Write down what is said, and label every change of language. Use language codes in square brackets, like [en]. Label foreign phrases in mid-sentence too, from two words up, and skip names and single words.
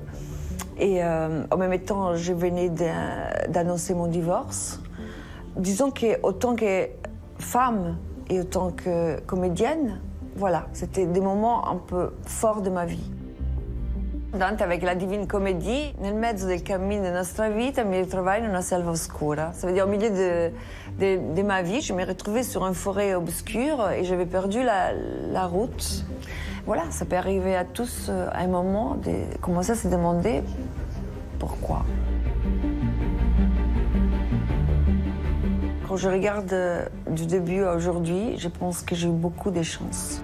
[fr] Et en même temps, je venais d'annoncer mon divorce. Disons qu'autant que femme et autant que comédienne, voilà, c'était des moments un peu forts de ma vie. Dante, avec la Divine Comédie, [it] nel mezzo del cammino della nostra vita, mi ritrovai in una selva oscura. [fr] Ça veut dire au milieu de ma vie, je me retrouvais sur une forêt obscure et j'avais perdu la route. Voilà, ça peut arriver à tous à un moment de commencer à se demander pourquoi. Quand je regarde du début à aujourd'hui, je pense que j'ai eu beaucoup de chance.